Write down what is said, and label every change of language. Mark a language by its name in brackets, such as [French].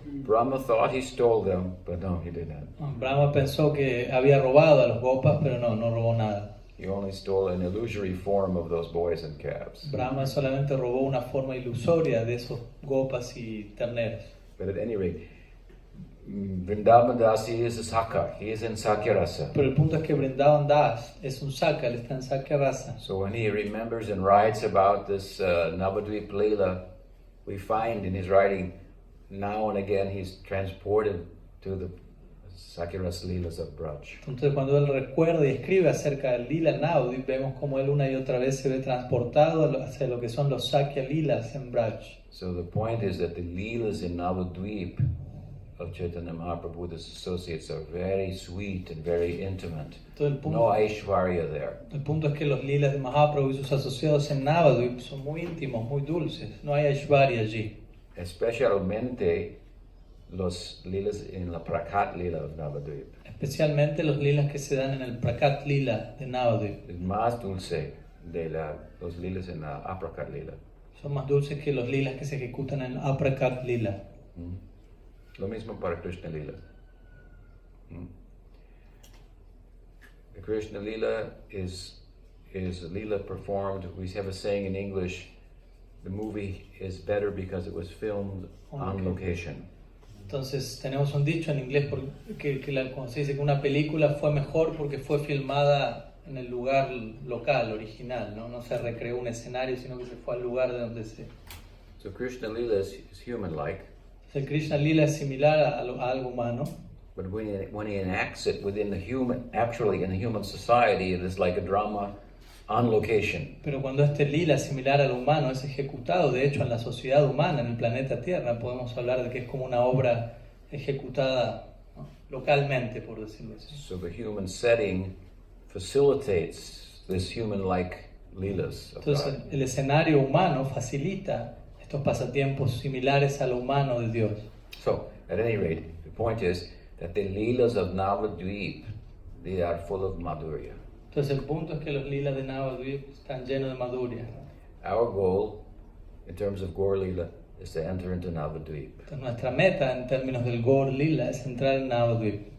[English] Brahma thought he stole them, but no, he didn't. [Spanish] Brahma pensó que había robado a los gopas, pero no robó nada. [English] He only stole an illusory form of those boys and calves. [Spanish] Brahma solamente robó una forma ilusoria de esos gopas y terneros. [English] But at any rate, Vrindavan Das, he is a Sakha, he is in Sakya Rasa. [Spanish] Pero el punto es que Vrindavan Das es un Sakha, él está en Sakya Rasa. [English] So when he remembers and writes about this Navadvip Leela, we find in his writing, now and again he's transported to the Sakya Rasa Leelas of Braj. [Spanish] Entonces cuando él recuerda y escribe acerca del Lila Navadvip, vemos como él una y otra vez se ve transportado hacia lo que son los Sakya Lilas en Braj. [English] So the point is that the Leelas in Navadvip of Chaitanya Mahaprabhu, his associates, are very sweet and very intimate. No Aishwarya there. [Spanish] El punto es que los lilas de Mahaprabhu y sus asociados en Navadvip son muy íntimos, muy dulces. No hay Aishwarya allí. Especialmente los lilas en la Prakat Lila of Navadvip. Especialmente los lilas que se dan en el Prakat Lila de Navadvip. Es más dulce de los lilas en la Aprakat Lila. Son más dulces que los lilas que se ejecutan en Aprakat Lila. Lo mismo para Krishna Lila. [English] The Krishna Lila is a Lila performed. We have a saying in English, the movie is better because it was filmed on location. [Spanish] Entonces tenemos un dicho en inglés como se dice que una película fue mejor porque fue filmada en el lugar local, original, no se recreó un escenario, sino que se fue al lugar de donde se... [English] So Krishna Lila is human-like. [Spanish] El Krishna Lila es similar a algo humano. [English] But when he enacts it within the human, actually in the human society, it is like a drama on location. [Spanish] Pero cuando este lila es similar al humano, es ejecutado, de hecho, en la sociedad humana, en el planeta Tierra, podemos hablar de que es como una obra ejecutada, ¿no? Localmente, por decirlo así. [English] So the human setting facilitates this human-like leelas. [Spanish] Entonces, el escenario humano facilita estos pasatiempos similares a lo humano de Dios. [English] So, at any rate, the point is that the leelas of Navadvip, they are full of madhurya. [Spanish] Entonces el punto es que los lilas de Navadvip están llenos de madhurya. [English] Our goal, in terms of Gaur Lila, is to enter into Navadvip. [Spanish] Entonces nuestra meta en términos del Gaur Lila es entrar en Navadvip.